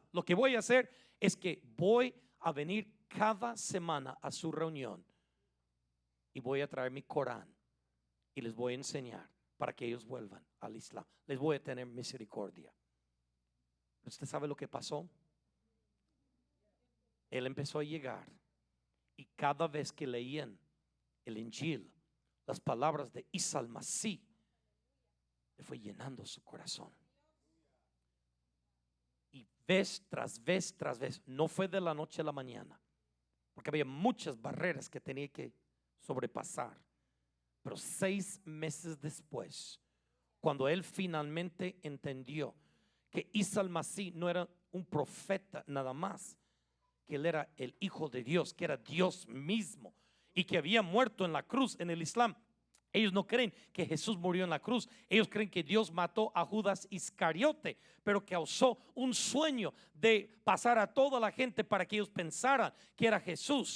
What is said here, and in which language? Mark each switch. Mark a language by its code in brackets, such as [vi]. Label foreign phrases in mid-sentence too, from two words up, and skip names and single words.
[es] Lo que voy a hacer es que voy a venir cada semana a su reunión y voy a traer mi Corán y les voy a enseñar para que ellos vuelvan al Islam. Les voy a tener misericordia. ¿Usted sabe lo que pasó? Él empezó a llegar y cada vez que leían el Injil, las palabras de Isa al-Masih, le fue llenando su corazón. Y vez tras vez tras vez, no fue de la noche a la mañana, porque había muchas barreras que tenía que sobrepasar. Pero 6 meses después, cuando él finalmente entendió que Isa al-Masih no era un profeta nada más, que él era el Hijo de Dios, que era Dios mismo, y que había muerto en la cruz. En el Islam, ellos no creen que Jesús murió en la cruz. Ellos creen que Dios mató a Judas Iscariote, pero causó un sueño de pasar a toda la gente para que ellos pensaran que era Jesús.